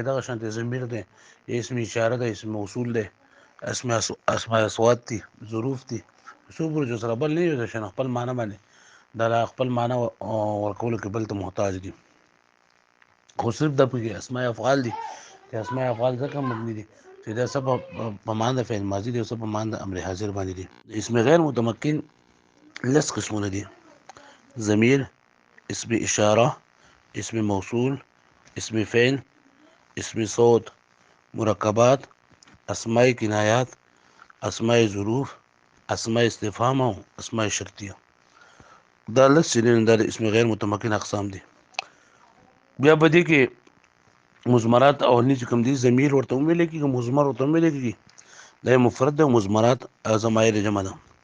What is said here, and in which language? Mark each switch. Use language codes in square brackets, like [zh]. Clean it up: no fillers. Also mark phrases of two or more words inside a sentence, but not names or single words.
[ps] دغه شانتې ضمیر دی، اسم اشاره دی، اسم موصول دی، اسماء اصوات دي، ظروف دي، څو پورې چې سره بل نه وي د شان خپل معنا باندې دا خپل معنا ورکولو کې بل ته محتاج دي. خو صرف د پکې اسماء افعال دي، چې اسماء افعال ځکه مبني دي چې دا څه په معنی د فعل ماضي دي او څه په معنی د امر حاضر باندې دي. اسم غیر متمکن لس قسمونه دي: ضمیر، اسم اشاره، اسم موصول، اسم فعل، اسم صوت، مرکبات، اسماء کنایات، اسماء ظروف، اسماء استفهام او اسماء شرطیه. دا لس چې دا د اسم غیر متمکن اقسام دي. بیا په دې کې مضمرات او چې کوم دي، ضمیر ورته ویل کېږي، مضمر ورته ویل کېږي، دا مفرد ده. مضمرات ضمایر جمع ده.